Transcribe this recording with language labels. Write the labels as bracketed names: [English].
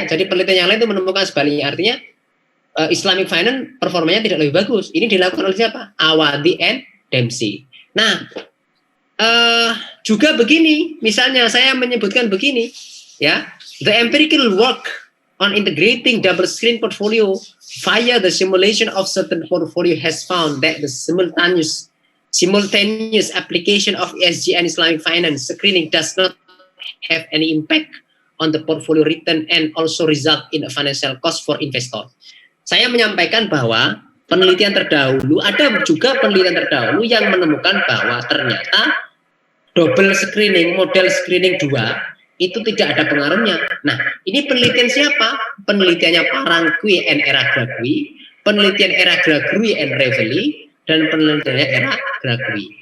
[Indonesian] Jadi penelitian yang lain itu menemukan sebaliknya. Artinya Islamic finance performanya tidak lebih bagus. Ini dilakukan oleh siapa? Awadi and Dempsey. Nah, juga begini. Misalnya saya menyebutkan begini, ya. [English] The empirical work on integrating double screen portfolio via the simulation of certain portfolio has found that the simultaneous application of ESG and Islamic finance screening does not have any impact on the portfolio return and also result in a financial cost for investor. [Indonesian] Saya menyampaikan bahwa penelitian terdahulu, ada juga penelitian terdahulu yang menemukan bahwa ternyata double screening, model screening 2 itu tidak ada pengaruhnya. Nah, ini penelitian siapa? Penelitiannya Parangkui and Eragragui, penelitian Eragragui and Revelli, dan penelitiannya Eragragui.